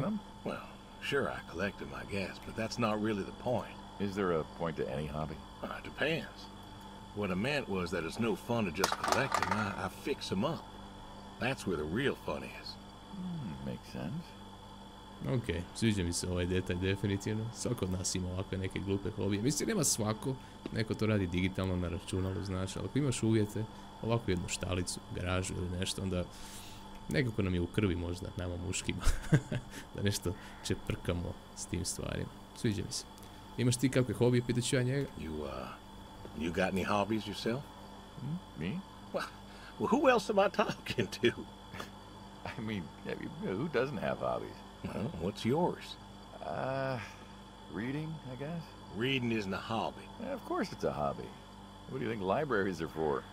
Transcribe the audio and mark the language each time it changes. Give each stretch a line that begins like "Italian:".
English: them? Well, sure, I collect them, I guess, but that's not really the point. Is there a point to any hobby? It depends. What I meant was that it's no fun to just collect them. I fix them up. That's where the real fun is. Makes sense.
Croatian: Ok, sviđa mi se ovaj detalj definitivno. Svako od nas ima ovakve neke glupe hobije. Mislim, nema svako, neko to radi digitalno na računalu, znaš, ali ako imaš uvjete, ovakvu jednu štalicu, garažu ili nešto, onda nekako nam je u krvi možda, nama muškima, da nešto čeprkamo s tim stvarima. Sviđa mi se. Imaš ti kakve hobije, pitat ću ja njega?
English: You got any hobbies yourself? Me? Well, who else am I talking to? I mean, who doesn't have hobbies? Well, what's yours? Reading, I guess? Reading isn't a hobby. Yeah, of course it's a hobby. What do you think libraries are for?